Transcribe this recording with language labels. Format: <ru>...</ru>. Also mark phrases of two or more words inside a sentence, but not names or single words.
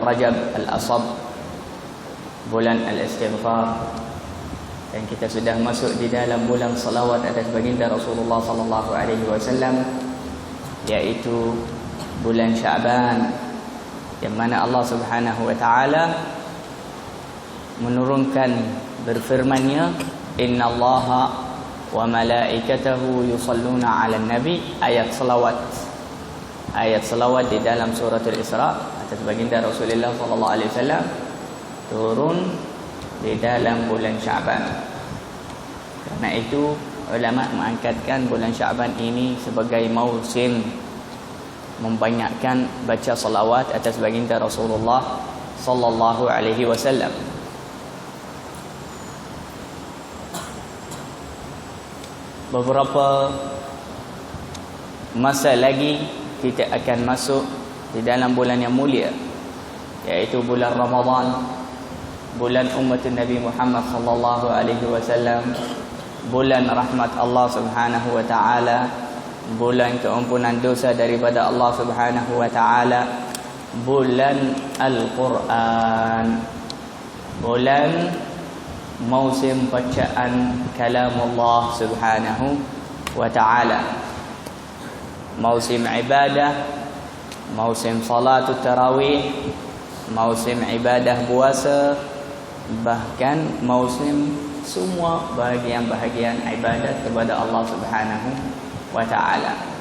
<ms>Rajab Al-Asab, bulan Al-Istighfar, dan kita sudah masuk di dalam bulan salawat atas baginda Rasulullah</ms> <ar>صلى الله عليه وسلم,</ar> <ms>yaitu bulan Sya'ban, yang mana Allah</ms> <ar>سبحانه وتعالى</ar> <ms>menurunkan berfirman-Nya,</ms> <ar>إن الله وملائكته يصلون على النبي,</ar> <ms>ayat selawat di dalam surah Al-Isra atas baginda Rasulullah</ms> <ar>صلى الله عليه وسلم</ar> <ms>turun di dalam bulan Sya'ban. Karena itu ulama mengangkatkan bulan Sya'ban ini sebagai musim membanyakkan baca salawat atas baginda Rasulullah</ms> <ar>صلى الله عليه وسلم.</ar> <ms>Beberapa masa lagi kita akan masuk di dalam bulan yang mulia, yaitu bulan Ramadan, bulan umat Nabi Muhammad</ms> <ar>صلى الله عليه وسلم,</ar> <ms>bulan rahmat Allah</ms> <ar>سبحانه وتعالى,</ar> <ms>bulan keampunan dosa daripada Allah</ms> <ar>سبحانه وتعالى,</ar> <ms>bulan Al-Quran, bulan musim bacaan kalam Allah</ms> <ar>سبحانه وتعالى,</ar> <ms>musim ibadah, musim</ms> <ar>صلاة التراويح,</ar> <ms>musim ibadah puasa, bahkan musim semua bahagian-bahagian ibadat kepada Allah</ms> <ar>سبحانه وتعالى.</ar>